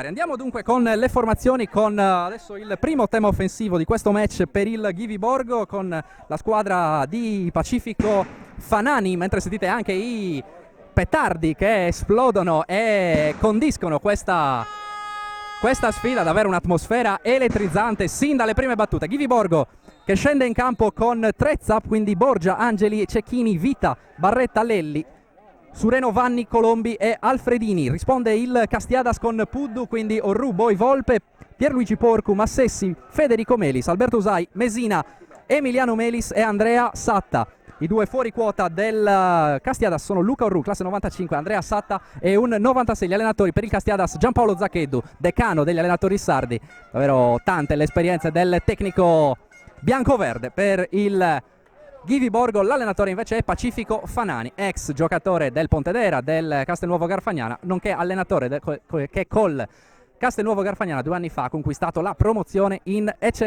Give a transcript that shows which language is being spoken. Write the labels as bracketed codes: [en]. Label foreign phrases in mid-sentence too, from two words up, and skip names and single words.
[it] Andiamo dunque con le formazioni, con adesso il primo tema offensivo di questo match per il Ghivi Borgo, con la squadra di Pacifico Fanani, mentre sentite anche i petardi che esplodono e condiscono questa sfida. Davvero un'atmosfera elettrizzante sin dalle prime battute. Ghivi Borgo che scende in campo con Trezza, quindi Borgia, Angeli, Cecchini, Vita, Barretta, Lelli, Sureno, Vanni, Colombi e Alfredini. Risponde il Castiadas con Puddu, quindi Orru, Boi, Volpe, Pierluigi Porcu, Massessi, Federico Melis, Alberto Usai, Mesina, Emiliano Melis e Andrea Satta. I due fuori quota del Castiadas sono Luca Orru, classe 95, Andrea Satta e un 96. Gli allenatori per il Castiadas: Giampaolo Zaccheddu, decano degli allenatori sardi. Davvero tante le esperienze del tecnico bianco-verde. Per il Ghivi Borgo l'allenatore invece è Pacifico Fanani, ex giocatore del Pontedera, del Castelnuovo Garfagnana, nonché allenatore che col Castelnuovo Garfagnana 2 anni fa ha conquistato la promozione in eccellenza.